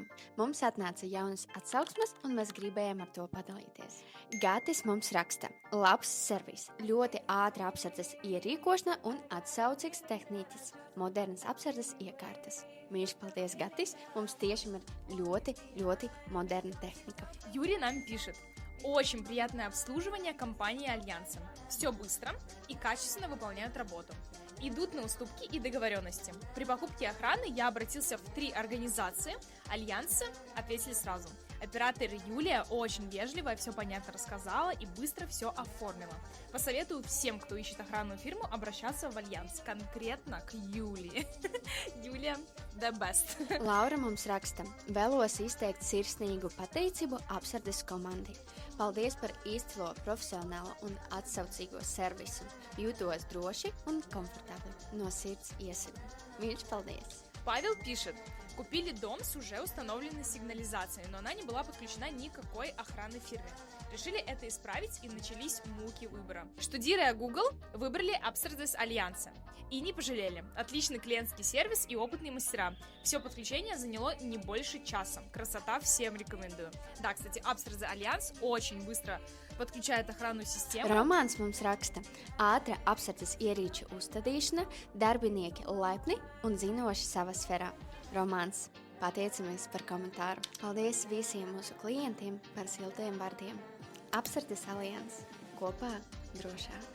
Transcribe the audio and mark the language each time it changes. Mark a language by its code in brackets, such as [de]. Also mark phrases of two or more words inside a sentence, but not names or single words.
[lv] Mums atnāca jaunas atsauksmes, un mēs gribējām ar to padalīties. Gatis mums raksta, labs servis, ļoti ātra apsardzes ierīkošana un atsaucīgs tehniķis, modernas apsardzes iekārtas. Mīļš, paldies, Gatis! Mums tiešām ir ļoti moderna tehnika. [ru] Юрий нам пишет. Очень приятное обслуживание компании Альянса. Все быстро и качественно выполняют работу. Идут на уступки и договоренности. При покупке охраны я обратился в 3 организации. Альянсы ответили сразу. Оператор Юлия очень вежливо все понятно рассказала и быстро все оформила. Посоветую всем, кто ищет охранную фирму, обращаться в Альянс, конкретно к Юлии. Юлия, [en] the best. [lv] Laura mums raksta, vēlos izteikt sirsnīgu pateicību apsardzes komandai. Paldies par izcilo, profesionālo un atsaucīgo servisu. Jūtos droši un komfortabli. No sirds iesaku. Mīļš, paldies! [ru] Павел пишет. Купили дом с уже установленной сигнализацией, но она не была подключена никакой охранной фирме. Решили это исправить и начались муки выбора. Штудируя Google, выбрали Апсердес Альянса. И не пожалели. Отличный клиентский сервис и опытные мастера. Все подключение заняло не больше часа. Красота, всем рекомендую. Да, кстати, Апсердес Альянс очень быстро подключает охранную систему. [lv] Romāns mums raksta, ātra apsardzes ierīču uzstādīšana, darbinieki laipni un zinoši savā sfērā. Romāns, pateicamies par komentāru. Paldies visiem mūsu klientiem par siltiem vārdiem. Apsardzes alians kopā drošā.